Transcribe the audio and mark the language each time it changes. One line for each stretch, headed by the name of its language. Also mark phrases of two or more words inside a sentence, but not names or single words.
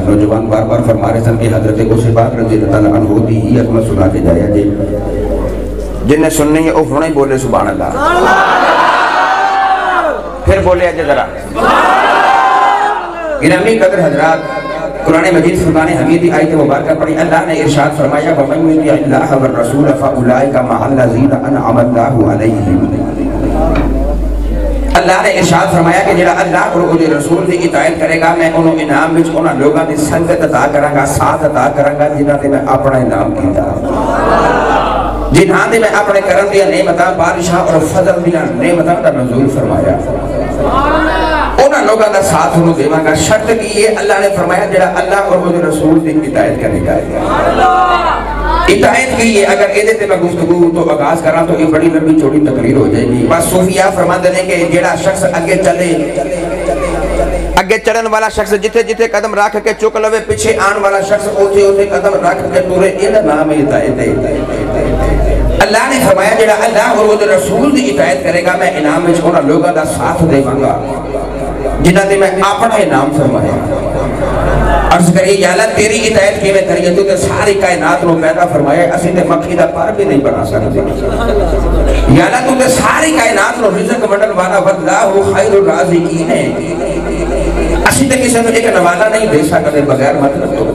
Punjabi: نوجوان بار بار فرما رہے سن کہ حضرت غوث پاک رضی اللہ عنہ دی ہی عظمت سنا کے جایا جی. جن نے سننی ہے وہ ہونے بولے سبحان اللہ. پھر بولے اجے ذرا.
Urdu: گرامی قدر حضرات، قرآن مجید فرقان حمید کی آیت مبارکہ پڑھی.
Punjabi: اللہ نے ارشاد فرمایا
Arabic: وَمَن يُطِعِ اللَّهَ وَالرَّسُولَ فَأُولَئِكَ مَعَ الَّذِينَ أَنْعَمَ اللَّهُ عَلَيْهِمْ
Punjabi: اللہ نے ارشاد فرمایا کہ جڑا اللہ اور اس رسول کی اطاعت کرے گا میں انہوں انعام وچ انہاں لوگاں دی سنگت عطا کراں گا، ساتھ عطا کراں گا جنہاں تے میں اپنا انعام کیتا، جنہاں تے میں اپنے کرم دی نعمتاں بارشاں اور فضل دی نعمتاں دا نزول فرمایا، انہاں لوگاں دا ساتھ انہوں دیواں گا۔ شرط کی ہے اللہ نے فرمایا جڑا اللہ اور اس رسول کی اطاعت کرے گا۔ اطاعت کی ہے، اگر ایدے تے میں گفتگو تو آغاز کراں
Urdu: تو یہ بڑی لمبی چوڑی تقریر ہو جائے گی۔ بس صوفیہ فرماتے ہیں کہ جڑا شخص اگے چلے،
Punjabi: اگے چڑھن والا شخص جتھے جتھے قدم رکھ کے چک لوے، پیچھے آن والا شخص اوتھے اوتھے قدم رکھ کے ٹورے،
Urdu: یہ نام اطاعت ہے۔
Punjabi: اللہ نے فرمایا جڑا اللہ اور اس رسول کی اطاعت کرے گا میں انعام وچ انہاں لوگاں دا ساتھ دیواں گا جنہاں تے میں اپنا انعام فرمایا۔ عرض کریے یا اللہ تیری اطاعت کیویں کریے، تو تے ساری کائنات نو پیدا فرمایا، اسی تے مکھی دا پر بھی نہیں بنا سکتے۔ یا اللہ تو تے ساری کائنات نو رزق ونڈن والا
Arabic: واللہ خیر الرازقین
Punjabi: ہے، اسی تے کسی نو ایک نوالا نہیں دے سکتے بغیر مطلب تو۔